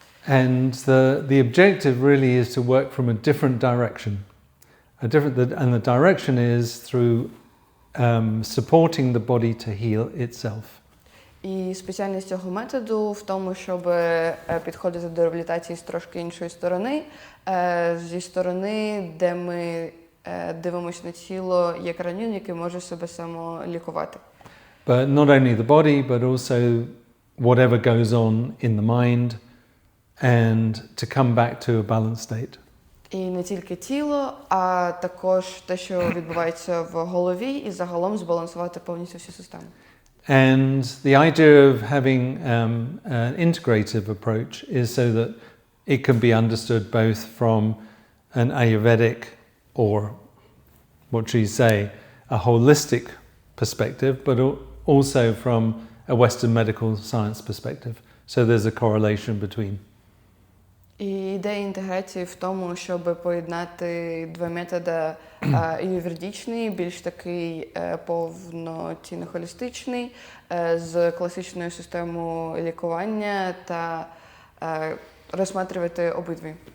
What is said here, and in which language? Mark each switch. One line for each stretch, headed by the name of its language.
English: And the objective really is to work from a different direction. And the direction is through supporting the body to heal itself.
Ukrainian: І спеціальність цього методу в тому, щоб підходити до реабілітації з трошки іншої сторони, зі сторони, де ми дивимося на тіло як організм, який може себе самолікувати.
English: But not only the body, but also whatever goes on in the mind, and to come back to a balanced state.
Ukrainian: І не тільки тіло, а також те, що відбувається в голові, і загалом збалансувати повністю всю систему.
English: And the idea of having an integrative approach is so that it can be understood both from an Ayurvedic or, what should you say, a holistic perspective, but also from a Western medical science perspective. So there's a correlation between.
Ukrainian: І ідея інтеграції в тому, щоб поєднати два методи: аюрведичний, більш такий повноцінно холістичний, з класичною системою лікування та розглядати обидві.